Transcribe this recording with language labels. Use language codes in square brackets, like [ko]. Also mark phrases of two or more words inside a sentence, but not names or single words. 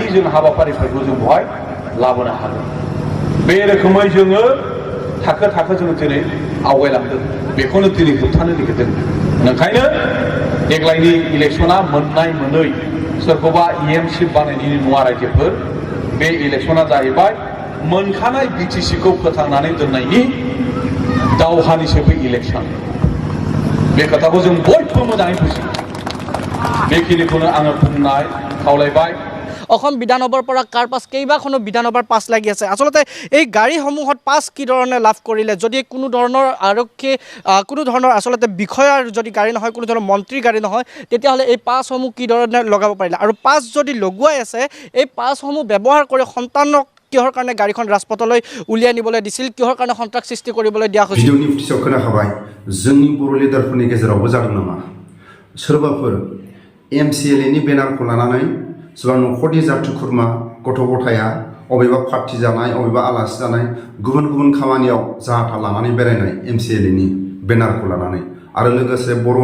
[brx] जों हाबाफारिफोरखौ जों बेवहाय लाबोनो हागोन बे रोखोमै जोङो थाखो थाखो जोङो दिनै आवगायलांदों बेखौनो दिनै होबथानो नागिरदों ओंखायनो देग्लायनि इलेक्सना मोननाय मोनै सोरखौबा EMC बानायनायनि नङा रायजोफोर बे इलेक्सना जाहैबाय मोनखानाय BTCखौ फोथांनानै दोननायनि दावहानिसो बे इलेक्सन बे खोथाखौ जों बयबो मोजाङै बुजियो बेखिनिखौनो आङो बुंनाय खावलायबाय [as] অসম বিধানসভাৰ পৰা কাৰ পাছ কেইবাখনো বিধানসভাৰ পাছ লাগি আছে আচলতে এই গাড়ীসমূহত পাছ কি ধৰণে লাভ কৰিলে যদি কোনো ধৰণৰ আৰক্ষী কোনো ধৰণৰ আচলতে বিষয়াৰ যদি গাড়ী নহয় কোনো ধৰণৰ মন্ত্ৰীৰ গাড়ী নহয় তেতিয়াহ'লে এই পাছসমূহ কি ধৰণে লগাব পাৰিলে আৰু পাছ যদি লগোৱাই আছে এই পাছসমূহ ব্যৱহাৰ কৰি সন্তানক কিহৰ কাৰণে গাড়ীখন ৰাজপথলৈ উলিয়াই নিবলৈ দিছিল কিহৰ কাৰণে সন্ত্ৰাস সৃষ্টি কৰিবলৈ দিয়া হৈছিল [brx] ভিডিঅ'नि পিছাव खोनाखाबाय जोंनि बर' लिडारफोरनि गेजेरावबो जादों नामा सोरबाफोर MCLA नि बेनारखौ लानानै सोरबा न'खरनि जाथि खुरमा गथ' गथाया अबेबा पार्टी जानाय अबेबा आलासि जानाय गुबुन गुबुन खामानियाव जाहाथा लानानै बेरायनाय MCLA नि बेनारखौ लानानै आरो लोगोसे बर'